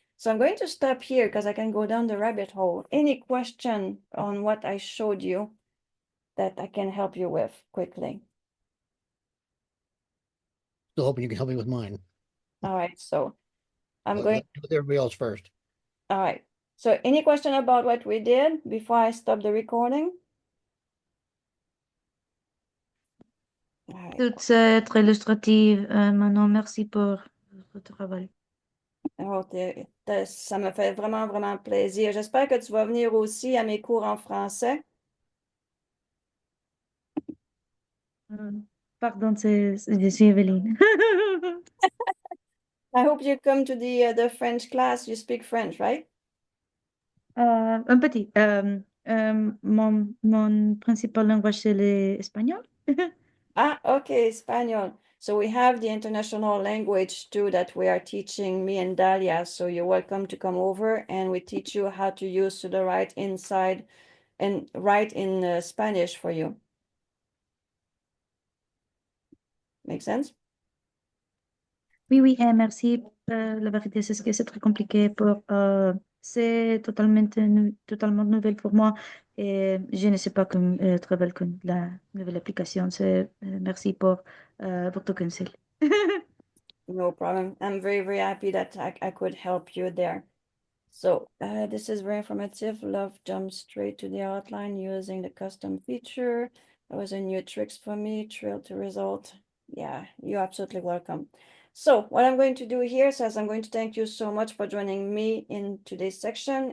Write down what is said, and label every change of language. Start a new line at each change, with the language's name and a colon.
English: So I'm going to stop here because I can go down the rabbit hole. Any question on what I showed you that I can help you with quickly? Still hoping you can help me with mine. All right, so I'm Let- going, let- with everybody else first. all right. So any question about what we did before I stop the recording? All right.
French: Toute c'est très illustrative. Manon, merci pour votre travail. Oh, ça me fait vraiment, vraiment plaisir. J'espère que tu vas venir aussi à mes cours en français. Pardon, je suis Evelyne.
English: I hope you come to the French class. You speak French, right?
French: Un petit. Mon principal langage, c'est l'espagnol.
English: Ah, okay, Espanol. So we have the international language too that we are teaching, me and Dalia. So you're welcome to come over and we teach you how to use Sudowrite inside and write in Spanish for you. Make sense?
French: Oui, oui, merci. La vérité, c'est que c'est très compliqué c'est totalement nouvelle pour moi et je ne sais pas comment travailler avec la nouvelle application. Merci pour votre conseil.
English: No problem. I'm very, very happy that I could help you there. So this is very informative. Love jumps straight to the outline using the custom feature. That was a new tricks for me. Trail to result. Yeah, you're absolutely welcome. So what I'm going to do here is I'm going to thank you so much for joining me in today's section.